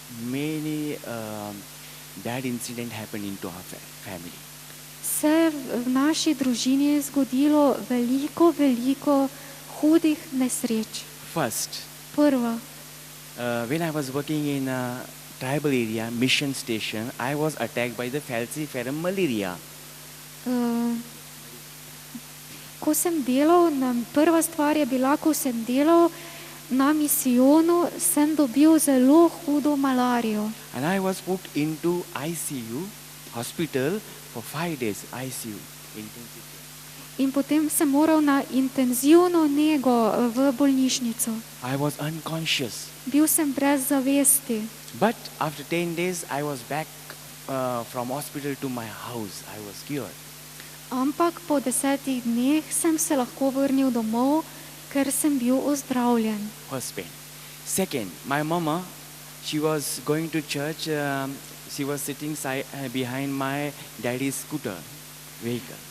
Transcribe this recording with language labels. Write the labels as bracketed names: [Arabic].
[English] many bad incident happened into our family. [Slovenian] se v naši družini je zgodilo veliko hudih nesreč. [English] First, [Slovenian] Prva, [English] when I was working in a tribal area, mission station, I was attacked by the falciparum malaria. [Slovenian] Ko sem delal, prva stvar je bila, ko sem delal na misijonu, sem dobil zelo hudo malarijo. [English] And I was put into ICU, hospital, for 5 days, ICU, intensive care. [Slovenian] In potem sem moral na intenzivno nego v bolnišnico. [English] I was unconscious. [Slovenian] Bil sem brez zavesti. [English] But after 10 days, I was back from hospital to my house. I was cured. [Slovenian] Ampak po 10 dneh sem se lahko vrnil domov, ker sem bil ozdravljen. [English] First pain. Second, my mama, she was going to church. She was sitting behind my daddy's scooter vehicle.